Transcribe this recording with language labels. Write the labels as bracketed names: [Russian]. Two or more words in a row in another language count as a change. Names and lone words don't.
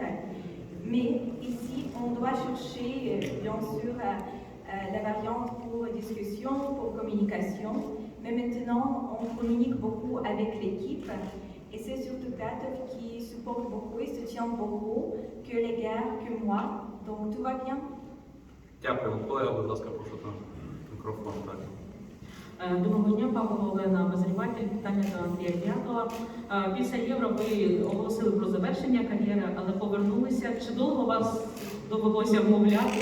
[French] Mais ici, on doit chercher bien sûr la variante pour discussion, pour communication. Mais maintenant, on communique beaucoup avec l'équipe et c'est surtout Katov qui supporte beaucoup et soutient beaucoup que les gars, que moi. Donc tout va bien. [Ukrainian] Дякую. Колега, будь ласка, прошу там мікрофон. Так. Доброго дня, Павло Олена, обозріватель. Питання до Андрія П'ятова. Після Євро ви оголосили про завершення кар'єри, але повернулися. Чи довго вас довелося вмовляти?